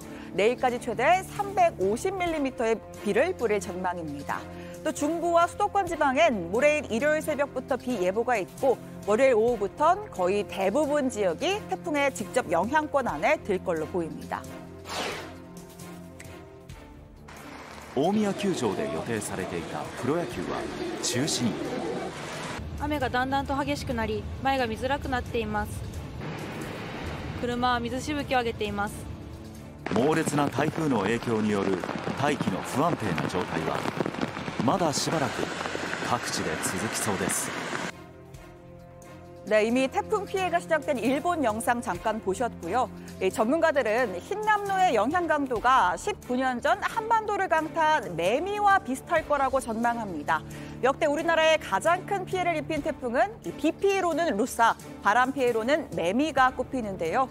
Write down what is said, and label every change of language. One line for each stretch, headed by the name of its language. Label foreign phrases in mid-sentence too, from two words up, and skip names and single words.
Korean: 내일까지 최대 350ml의 비를 뿌릴 전망입니다. 또 중부와 수도권 지방엔 모레일 일요일 새벽부터 비 예보가 있고 월요일 오후부터는 거의 대부분 지역이 태풍의 직접 영향권 안에 들 걸로 보입니다.
Japanese: 大宮球場で予定されていたプロ野球は中止に。雨がだんだんと激しくなり、前が見づらくなっています。車は水しぶきを上げています。猛烈な台風の影響による大気の不安定な状態はまだしばらく各地で続きそうです。
Korean: 네, 이미 태풍 피해가 시작된 일본 영상 잠깐 보셨고요. 전문가들은 흰남노의 영향 강도가 19년 전 한반도를 강타한 매미와 비슷할 거라고 전망합니다. 역대 우리나라에 가장 큰 피해를 입힌 태풍은 비 피해로는 루사, 바람 피해로는 매미가 꼽히는데요.